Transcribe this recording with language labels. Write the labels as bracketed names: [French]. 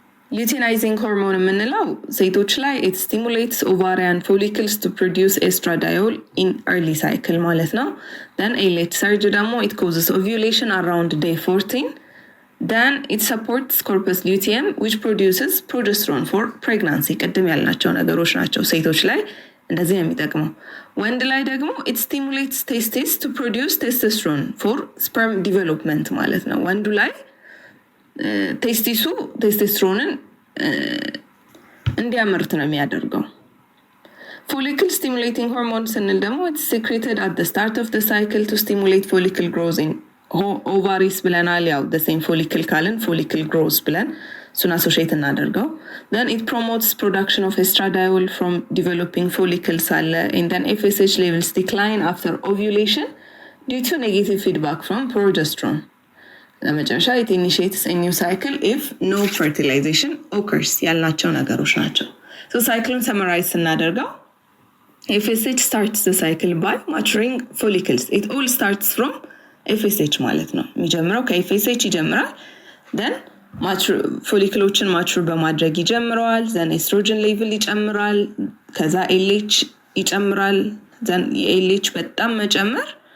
[English] luteinizing hormone የምንለው ሴቶች ላይ it stimulates ovarian follicles to produce estradiol in early cycle [Amharic] ማለት ነው። [English] then LH surge ደግሞ it causes ovulation around day 14. then it supports corpus luteum which produces progesterone for pregnancy. [Amharic] ቅድም ያልናቸው ነገሮች ናቸው ሴቶች ላይ እንደዚህ ነው የሚጠቅመው። ወንድ ላይ ደግሞ [English] it stimulates testes to produce testosterone for sperm development [Amharic] ማለት ነው። ወንዱ ላይ ቴስቲሱ ቴስቶስትሮንን እንዲያመርት ነው የሚያደርገው። [English] follicle stimulating hormones ስንል ደግሞ it's secreted at the start of the cycle to stimulate follicle growth in ovaries ብለናል። ያው the same follicle ካልን follicle growth ብለን እሱን associate እናደርገው። then it promotes production of estradiol from developing follicles አለ and then FSH levels decline after ovulation due to negative feedback from progesterone. ለመጨረሻ it initiates a new cycle if no fertilization occurs [Amharic] ያልናቸው ነገሮች ናቸው። [English] so cycleን summarize ስናደርገው FSH starts the cycle by maturing follicles. It all starts from FSH [Amharic] ማለት ነው። የሚጀምረው ከFSH ይጀምራል። then ፎሊክሎችን ማቹር በማድረግ ይጀምረዋል። then ኤስትሮጅን ሌቭል ይጨምራል። ከዛ ኤልኤች ይጨምራል። then የኤልኤች በጣም መጨመር